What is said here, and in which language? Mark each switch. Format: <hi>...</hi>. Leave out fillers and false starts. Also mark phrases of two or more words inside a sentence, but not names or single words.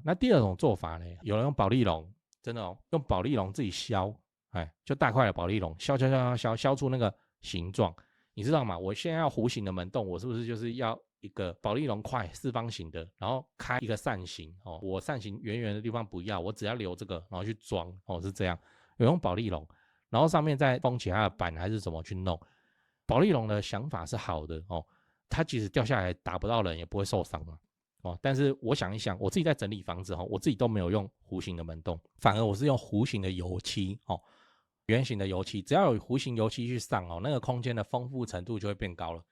<zh>那第二種做法呢，有人用保麗龍。真的用保麗龍自己削，就大塊的保麗龙削出那個形狀，你知道嗎？我現在要弧形的門洞，我是不是就是要一個保麗龍塊四方形的，然後開一個扇形我扇形圓圓的地方不要，我只要留這個，然後去裝是這樣。有用保麗龍，然後上面再封其他的板還是怎麼去弄？保麗龍的想法是好的它即使掉下來打不到人也不會受傷嘛。但是我想一想，我自己在整理房子我自己都沒有用弧形的門洞，反而我是用弧形的油漆圓形的油漆，只要有弧形油漆去上那個空間的豐富程度就會變高了。</zh>